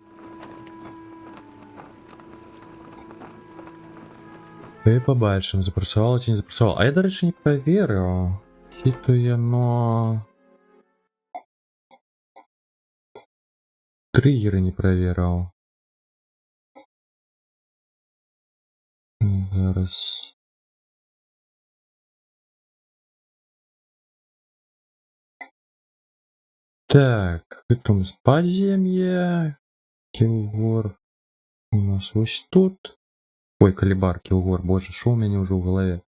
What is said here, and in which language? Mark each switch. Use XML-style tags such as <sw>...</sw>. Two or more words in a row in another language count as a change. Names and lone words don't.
<be>І пабачым, запрацавала ці не запрацавала. А я, дарэчы, не праверыў, ці то яно...</be> <ru>Триггеры не проверил.</ru> <be>Зараз.</be> <ru>Так, потом с подземья. Килгор. У нас вот тут. Ой, Калибар, Килгор. Боже, шо у меня уже в голове.</ru>